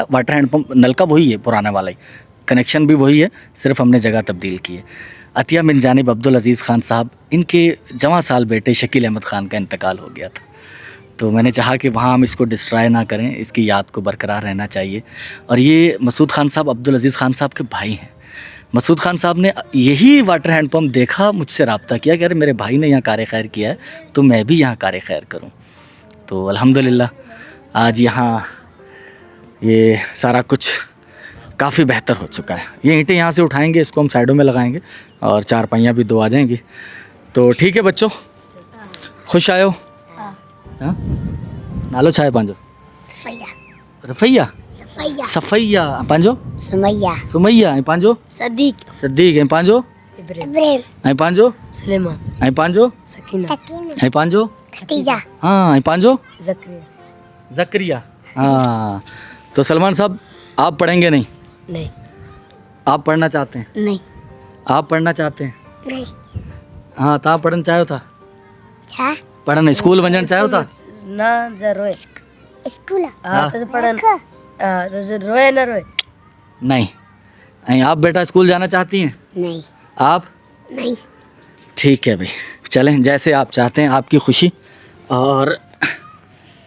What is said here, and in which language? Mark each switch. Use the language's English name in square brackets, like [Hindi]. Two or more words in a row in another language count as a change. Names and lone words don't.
[English] water hand pump [Urdu] نل کا وہی ہے، پرانے والا ہی، کنکشن بھی وہی ہے، صرف ہم نے جگہ تبدیل کی ہے. عطیہ من جانب عبدالعزیز خان صاحب، ان کے جواں سال بیٹے شکیل احمد خان کا انتقال ہو گیا تھا، تو میں نے چاہا کہ وہاں ہم اس کو ڈسٹرائے نہ کریں، اس کی یاد کو برقرار رہنا چاہیے. اور یہ مسعود خان صاحب عبدالعزیز خان صاحب کے بھائی ہیں. مسعود خان صاحب نے یہی [English] water hand pump [Urdu] دیکھا، مجھ سے رابطہ کیا کہ ارے میرے بھائی نے یہاں کار خیر کیا ہے، تو میں بھی یہاں کار خیر کروں. تو الحمدللہ آج یہاں یہ سارا کچھ کافی بہتر ہو چکا ہے. یہ اینٹیں یہاں سے اٹھائیں گے، اس کو ہم سائیڈوں میں لگائیں گے اور چارپائیاں بھی 2 آ جائیں گی. تو ٹھیک ہے بچوں, [Sindhi] खुश आयो? हाँ, नालो छा है पंहिंजो? रफ़ैया, सफ़ैया, पंहिंजो सुमैया, ऐं पंहिंजो सदीक, ऐं पंहिंजो ऐं पंहिंजो सलेमान, ऐं पंहिंजो सकीना, ऐं पंहिंजो हाँ, ऐं पंहिंजो ज़करिया। [Urdu] ہاں، تو سلمان صاحب آپ پڑھیں گے نہیں? नहीं। آپ پڑھنا چاہتے ہیں? नहीं। آپ پڑھنا چاہتے ہیں? नहीं। हाँ, [Sindhi] तव्हां पढ़णु चाहियो था? छा? पढ़णु स्कूल वञणु चाहियो था? ना जा रोए स्कूल। हाँ, तो पढ़न। हाँ, तो रोए ना रोए? [Urdu] नहीं। ऐं آپ بیٹا اسکول جانا چاہتی ہیں? नहीं। आप? नहीं। ٹھیک ہے بھائی، چلیں جیسے آپ چاہتے ہیں، آپ کی خوشی.